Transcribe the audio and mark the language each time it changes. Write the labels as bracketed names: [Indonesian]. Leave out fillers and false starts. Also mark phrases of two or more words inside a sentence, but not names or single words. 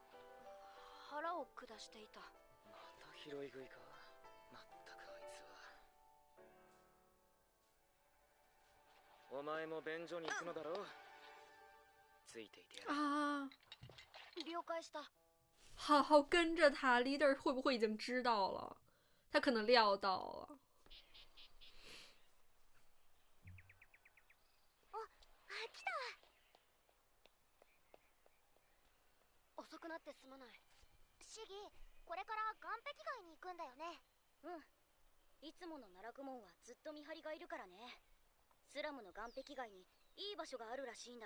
[Japanese] 腹を下していた。また拾い食いか。まったくあいつは。お前も便所に行くのだろう。ついていてやる。啊，了解した。 [Chinese] 好好跟着他，leader 会不会已经知道了？他可能料到了。 [Japanese] 来た。遅くなってすまない。シギ、これから岸壁街に行くんだよね。いつもの奈落門はずっと見張りがいるからね。スラムの岸壁街にいい場所があるらしいんだ。